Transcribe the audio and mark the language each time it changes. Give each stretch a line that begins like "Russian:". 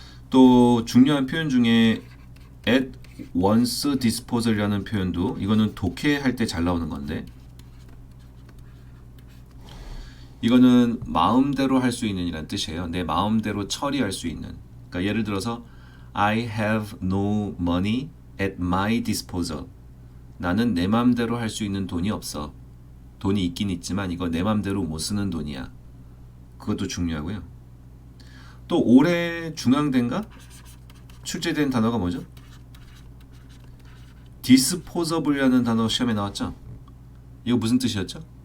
Korean: 또 중요한 표현 중에
English: at once disposal
Korean: 이라는 표현도 이거는 독해할 때 잘 나오는 건데 이거는 마음대로 할 수 있는 이란 뜻이에요. 내 마음대로 처리할 수 있는. 그러니까 예를 들어서
English: I have no money at my disposal.
Korean: 나는 내 맘대로 할 수 있는 돈이 없어. 돈이 있긴 있지만 이거 내 맘대로 못 쓰는 돈이야. 그것도 중요하고요. 또 올해 중앙대인가 출제된 단어가 뭐죠? disposable이라는 단어 시험에 나왔죠? 이거 무슨 뜻이었죠?